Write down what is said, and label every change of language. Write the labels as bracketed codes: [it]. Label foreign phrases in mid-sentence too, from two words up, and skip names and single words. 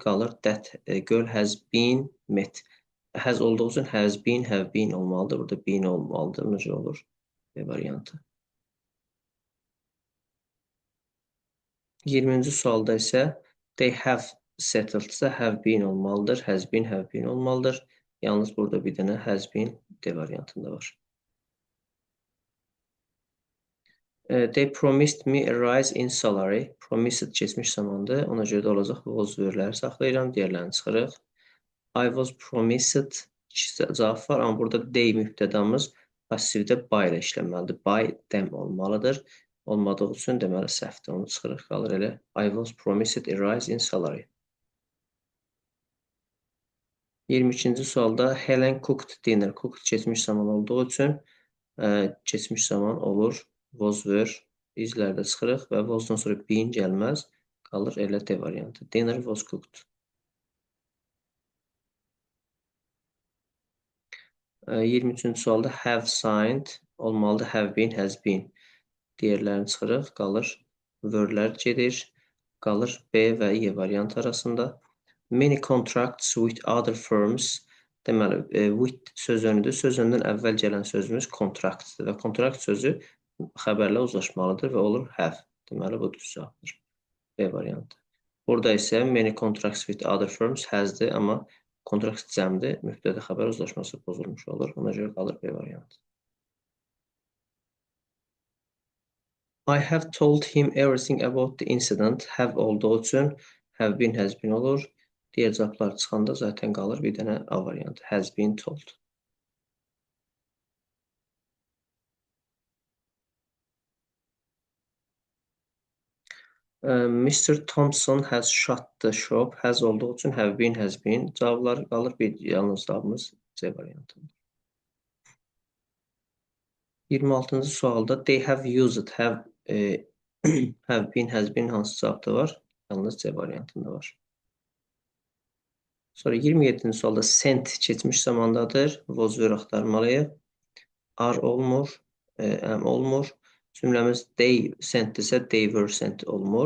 [az] Qalır [en] that girl has been met. [az] Has olduğu üçün [en] has been, have been [az] olmalıdır. Burada been olmalıdır. Necə olur? D variantı. 20-ci sualda isə [en] they have settled- [az] sa [en] have been [az] olmalıdır. [en] Has been, have been olmalıdır. [az] Yalnız burada bir dənə [en] has been [az] D variantında var. [en] They promised me a rise in salary. [az] Promised keçmiş zamandır. Ona görə də olacaq was verləri saxlayıram. Digərlərini çıxırıq. [en] I was promised [az] cavab var. Amma burada they mübtədamız passivdə by ilə işlənməlidir. [en] By them olmalıdır. [az] Olmadığı üçün deməli səhvdir. Onu çıxırıq. Qalır elə. [en] I was promised a rise in salary. [az] 22-ci sualda [en] Helen cooked dinner. [az] Cooked keçmiş zaman olduğu üçün keçmiş zaman olur. [en] Was were [az] izlərdə çıxırıq və wasdan sonra been gəlməz. Qalır elə D variantı. [en] Dinner was cooked. [az] 23-cü sualda [en] have signed [az] olmalıdır. [en] Have been, has been. [az] Digərlərini çıxırıq. Qalır were-lər gedir. Qalır B və E variantı arasında. [en] Many contracts with other firms. [az] Deməli, with sözünüdür. Sözündən əvvəl gələn sözümüz contractdır və contract sözü xəbərlə uzlaşmalıdır və olur have. Deməli, bu düz cavabdır. B variantı. Burada isə [en] many contracts with other firms has- [az] dir, amma kontrakt cəmdir, mübtədə xəbər uzlaşması pozulmuş olur. Ona görə qalır B variantı. [en] I have told him everything about the incident. [az] Have olduğu üçün [en] have been, has been [az] olur. Digər cavablar çıxanda zaten qalır bir dənə A variantı. [en] Has been told. Mr. Thompson has shut the shop. Has [az] olduğu üçün [en] have been, has been. [az] Cavablar qalır bir yalnız cavabımız C variantında. 26-cı sualda [en] they have used, have, have been, has been [az] hansı cavabda var? Yalnız C variantında var. Sonra 27-ci sualda sent keçmiş zamandadır. [en] Was were [az] axtarmalıyıq. Are olmur, am olmur. Cümləmiz they sentdirsə [en] they were sent [az] olmur.